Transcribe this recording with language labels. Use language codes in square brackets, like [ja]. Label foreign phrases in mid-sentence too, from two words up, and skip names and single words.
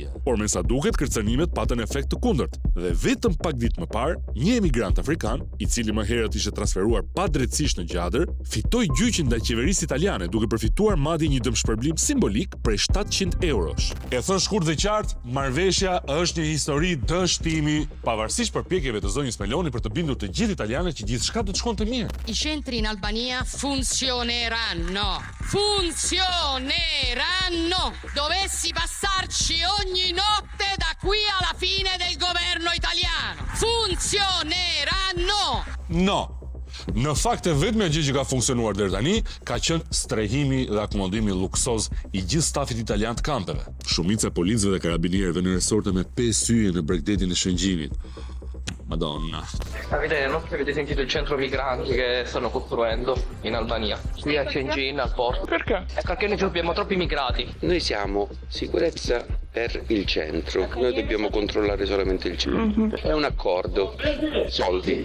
[sq] Por me sa duket, kërcënimet patën efekt të kundërt dhe vetëm pak ditë më parë, një emigrant afrikan, i cili më herët ishte transferuar padrejtësisht në Gjadër, fitoi gjyqin ndaj qeverisë italiane duke përfituar madje një dëmshpërblim simbolik prej 700 eurosh. E thënë shkurt dhe qartë, marrëveshja është një histori dështimi, pavarësisht përpjekjeve të zonjës Meloni për të bindur të gjithë italianët që gjithçka do të shkonte mirë. [it] I centri in Albania funzioneranno. Funzioneranno! Dovessi passarci ogni notte da qui alla fine del governo italiano. Funzioneranno! No. [sq] Në fakt e vetmja gjë që ka funksionuar deri tani ka qenë strehimi dhe akomodimi luksoz i gjithë stafit italian të kampeve. Shumica e policëve dhe karabinierëve në resorte me 5 yje në bregdetin e Shëngjinit. [it] Madonna. Avete sentito il centro migranti che stanno costruendo in Albania, qui a Shëngjin, al porto. Perché? Perché noi abbiamo troppi immigrati. Noi siamo sicurezza per il centro, noi dobbiamo controllare solamente il centro. È un accordo, soldi.